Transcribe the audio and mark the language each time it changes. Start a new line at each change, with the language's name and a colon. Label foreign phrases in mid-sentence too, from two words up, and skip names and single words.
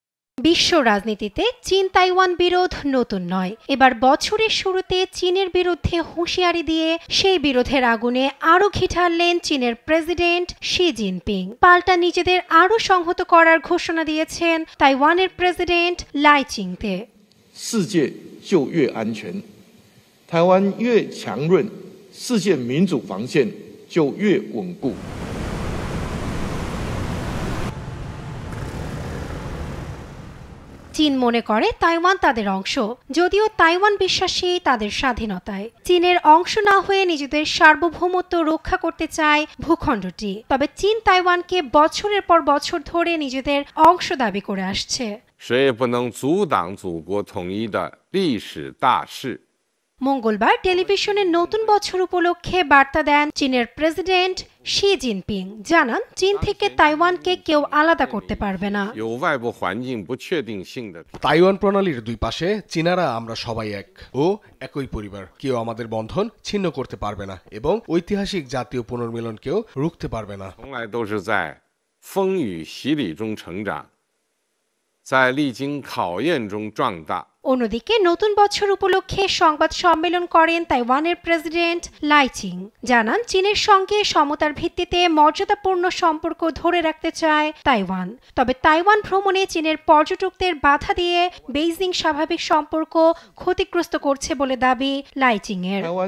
Bangla: বিশ্ব রাজনীতিতে চীন তাইওয়ান বিরোধ নতুন নয়। এবার বছরের শুরুতে চীনের বিরুদ্ধে হুঁশিয়ারি দিয়ে সেই বিরোধের আগুনে আরও ঘি ঢাললেন চীনের প্রেসিডেন্ট শি জিনপিং। পাল্টা নিজেদের আরও সংহত করার ঘোষণা দিয়েছেন তাইওয়ানের প্রেসিডেন্ট লাই চিংতে।
Chinese: 世界就越安全，台湾越强韧，世界民主防线就越稳固。
Bangla: চীন মনে করে তাইওয়ান তাদের অংশ, যদিও তাইওয়ান বিশ্বাসী তাদের স্বাধীনতায়। চীনের অংশ না হয়ে নিজেদের সার্বভৌমত্ব রক্ষা করতে চায় ভূখণ্ডটি। তবে চীন তাইওয়ানকে বছরের পর বছর ধরে নিজেদের অংশ দাবি করে আসছে।
Chinese: 谁也不能阻挡祖国统一的历史大势。
Bangla: মঙ্গলবার টেলিভিশনে নতুন বছর উপলক্ষে বার্তা দেন চীনের প্রেসিডেন্ট শি জিনপিং। জানান, চীন থেকে তাইওয়ানকে কেউ আলাদা করতে পারবে না। তাইওয়ান প্রণালীর দুই পাশে চীনারা আমরা সবাই এক ও একই পরিবার। কেউ আমাদের বন্ধন ছিন্ন করতে পারবে না এবং ঐতিহাসিক জাতীয় পুনর্মিলনকেও রুখতে পারবে না।
Chinese: 风雨洗礼中成长，在历经考验中壮大。
Bangla: অন্যদিকে নতুন বছর উপলক্ষে সংবাদ সম্মেলন করেন তাইওয়ানের প্রেসিডেন্ট লাই চিং। জানান, চীনের সঙ্গে সমতার ভিত্তিতে মর্যাদাপূর্ণ সম্পর্ক ধরে রাখতে চায় তাইওয়ান। তবে তাইওয়ান ভ্রমণে চীনের পর্যটকদের বাধা দিয়ে বেইজিং স্বাভাবিক সম্পর্ক ক্ষতিগ্রস্ত করছে বলে দাবি লাই চিং এর।